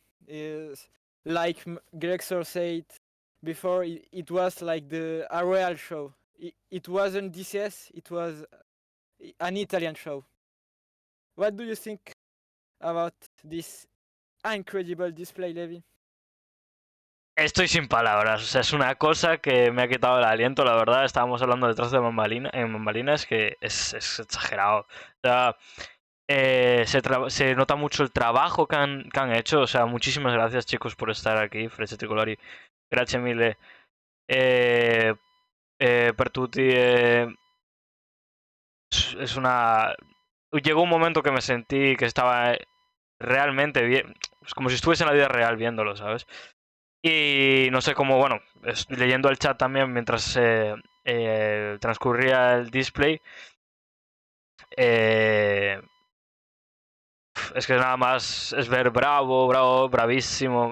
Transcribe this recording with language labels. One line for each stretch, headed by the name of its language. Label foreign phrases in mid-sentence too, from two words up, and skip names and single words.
English: Like Grexor said before, it was like a real show. It wasn't DCS, it was an Italian show. What do you think about this incredible display, Levi?
Spanish: Estoy sin palabras, o sea, es una cosa que me ha quitado el aliento, la verdad. Estábamos hablando detrás de bambalinas, que es exagerado. O sea, se nota mucho el trabajo que han hecho. O sea, muchísimas gracias, chicos, por estar aquí.
Italian: Frecce Tricolori, grazie mille per tutti.
Spanish: Es una... Llegó un momento que me sentí que estaba realmente bien, es como si estuviese en la vida real viéndolo, ¿sabes? Y no sé cómo, bueno, leyendo el chat también mientras transcurría el display, es que nada más es ver bravo, bravísimo.